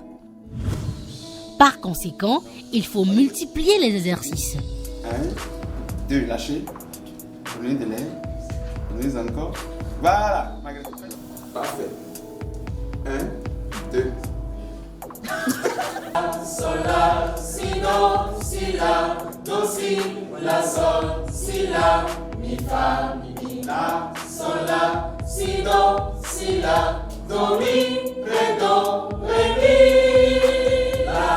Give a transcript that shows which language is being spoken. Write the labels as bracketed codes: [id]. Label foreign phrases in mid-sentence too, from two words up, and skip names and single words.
[fr] Par conséquent, il faut multiplier les exercices. 1, 2, lâchez. Prenez de l'air. Prenez encore. Voilà. Parfait. 1, 2. Sol, la, si, do, si, la, do, si, la, sol, si, la, mi, fa, mi, la, sol, la, si, la, do, mi, ré, mi, la.